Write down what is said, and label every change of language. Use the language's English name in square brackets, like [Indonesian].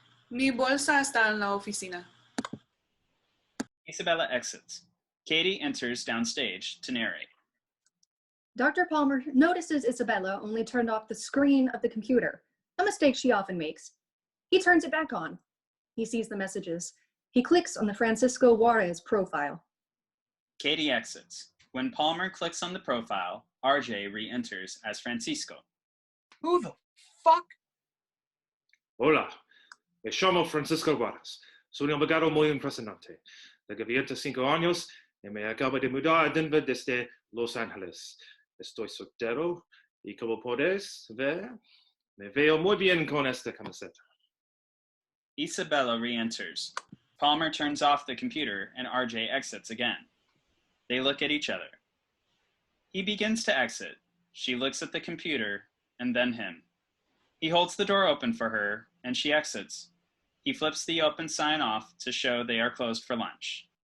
[Spanish] Mi bolsa está en la oficina. [English] Isabella exits. Katie enters downstage to narrate. Dr. Palmer notices Isabella only turned off the screen of the computer, a mistake she often makes. He turns it back on. He sees the messages. He clicks on the Francisco Juarez profile. Katie exits. When Palmer clicks on the profile, RJ re-enters as Francisco. Who the fuck? [Spanish] Hola. Me llamo Francisco Juarez. Soy un abogado muy impresionante. Tengo 25 años y me acabo de mudar a Denver desde Los Ángeles. Estoy soltero y como podéis ver, me veo muy bien con esta camiseta. [English] Isabella re-enters. Palmer turns off the computer and RJ exits again. They look at each other. He begins to exit. She looks at the computer and then him. He holds the door open for her and she exits. He flips the open sign off to show they are closed for lunch.